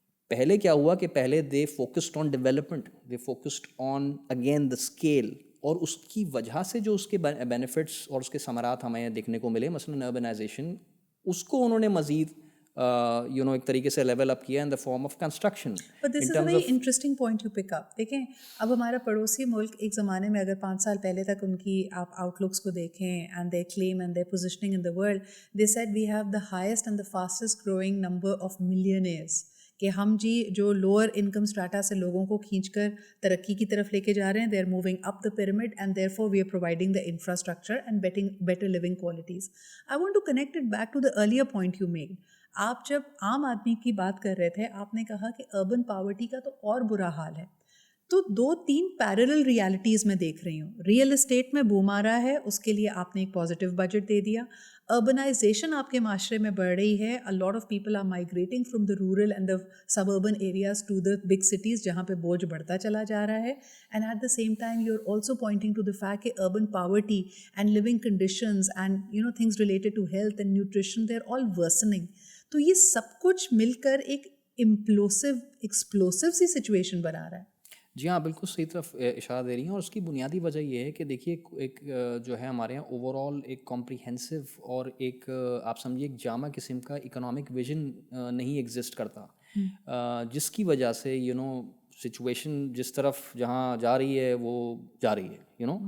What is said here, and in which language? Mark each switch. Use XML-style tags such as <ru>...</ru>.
<ur>پہلے کیا ہوا کہ پہلے</ur> <en>they focused on development, they focused on again the scale,</en> <ur>اور اس کی وجہ سے جو اس کے بینیفٹس اور اس کے ثمرات ہمیں دیکھنے کو ملے, مثلاً اربنائزیشن اس کو انہوں نے مزید ایک طریقے سے لیول اپ کیا</ur> <en>In the form of construction. But this is a very interesting point you pick up.</en> <ur>دیکھیں اب ہمارا پڑوسی ملک ایک زمانے میں اگر 5 سال پہلے تک ان کی آپ آؤٹ لکس کو دیکھیں</ur> <en>and they claim and they positioning in the world, they said we have the highest and the fastest growing number of millionaires,</en> <ur>کہ ہم جی جو لوور انکم اسٹراٹا سے لوگوں کو کھینچ کر ترقی کی طرف لے کے جا رہے ہیں,</ur> <en>They are moving up the pyramid and therefore we are providing the infrastructure and better living qualities. I want to connect it back to the earlier point you made.</en> <ur>آپ جب عام آدمی کی بات کر رہے تھے, آپ نے کہا کہ اربن پاورٹی کا تو اور برا حال ہے. تو 2-3 پیرلل ریالٹیز میں دیکھ رہی ہوں. ریئل اسٹیٹ میں بوم آ رہا ہے, اس کے لیے آپ نے ایک پازیٹیو بجٹ دے دیا. اربنائزیشن آپ کے معاشرے میں بڑھ رہی ہے.</ur> <en>A lot of people are migrating from the rural and the suburban areas to the big cities</en> <ur>جہاں پہ بوجھ بڑھتا چلا جا رہا ہے.</ur> <en>And at the same time you're also pointing to the fact کہ urban poverty and living conditions and things related to health and nutrition, they're all worsening.</en> <ur>تو یہ سب کچھ مل کر ایک ایکسپلوسو سی سچویشن بنا رہا ہے. جی ہاں, بالکل صحیح طرف اشارہ دے رہی ہیں. اور اس کی بنیادی وجہ یہ ہے کہ دیکھیے ایک جو ہے ہمارے یہاں اوور آل ایک کمپریہنسو اور ایک آپ سمجھیے ایک جامع قسم کا اکنامک ویژن نہیں ایگزسٹ کرتا, جس کی وجہ سے سچویشن جس طرف جہاں جا رہی ہے وہ جا رہی ہے</ur>